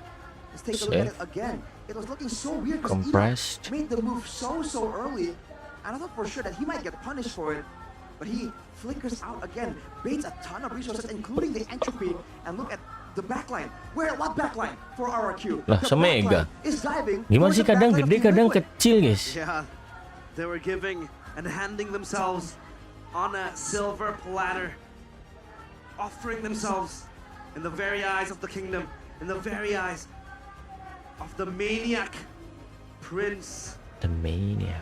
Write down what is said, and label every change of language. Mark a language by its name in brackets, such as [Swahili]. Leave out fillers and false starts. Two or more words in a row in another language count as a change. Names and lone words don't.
[English] Let's take a look at it again. It was looking so weird because Compressed. made the move so early, and I thought for sure that he might get punished for it. But he flickers out again, baits a ton of resources, including the entropy, and look at the backline. What backline for RRQ? [Indonesian] Lah, semega. [English] Is diving. [Indonesian] Gimana sih, kadang gede, kadang kecil, guys. [English] Yeah, they were giving and handing themselves on a silver platter, offering themselves in the very eyes of the kingdom, in the very eyes of the maniac Prince. The Maniac.